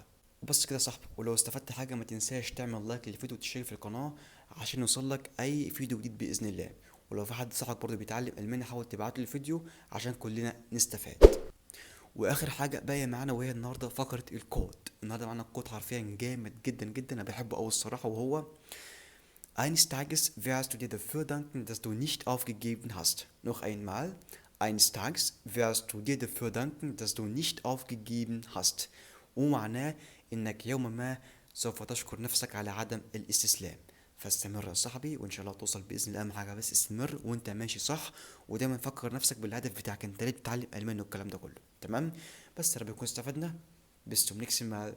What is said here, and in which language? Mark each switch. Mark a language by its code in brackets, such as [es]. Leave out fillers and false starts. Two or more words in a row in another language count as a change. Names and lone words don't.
[ar] وبس كده يا صاحبي، ولو استفدت حاجة ما تنساش تعمل لايك للفيديو وتشترك في القناة عشان يوصلك أي فيديو جديد بإذن الله. ولو في حد صاحبك برضه بيتعلم ألماني حاول تبعته الفيديو عشان كلنا نستفاد. واخر حاجه باقيه معانا وهي النهارده فقره الكود. النهارده معانا الكود حرفيا جامد جدا جدا، انا بحبه قوي الصراحه، وهو: [de] Eines Tages wirst du dir dafür danken, dass du nicht aufgegeben hast. Noch einmal. Eines Tages wirst du dir dafür danken, dass du nicht aufgegeben hast. [ar] ومعناه انك يوما ما سوف تشكر نفسك على عدم الاستسلام. فاستمر يا صاحبي وان شاء الله توصل باذن الله. اهم حاجه بس استمر وانت ماشي صح، ودايما فكر نفسك بالهدف بتاعك، انت ليه بتتعلم الماني والكلام ده كله. تمام؟ بس يا رب يكون استفدنا. [de] bis zum nächsten Mal.